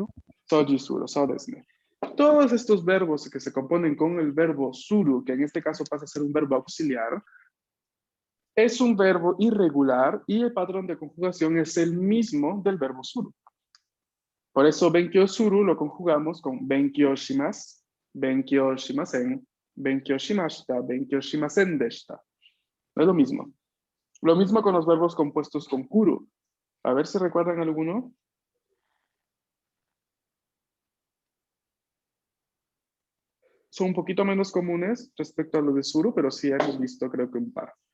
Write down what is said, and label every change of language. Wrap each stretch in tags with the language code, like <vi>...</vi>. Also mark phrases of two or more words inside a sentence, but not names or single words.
<ja>掃除する、そうですね.</ja> <es>Todos estos verbos que se componen con el verbo suru, que en este caso pasa a ser un verbo auxiliar, es un verbo irregular y el patrón de conjugación es el mismo del verbo suru. Por eso benkyosuru lo conjugamos con</es> <ja>勉強します、勉強しません、勉強しました、勉強しませんでした.</ja> <es>No es lo mismo. Lo mismo con los verbos compuestos con kuru. A ver si recuerdan alguno. Son un poquito menos comunes respecto a los de suru, pero sí hemos visto creo que un par.</es>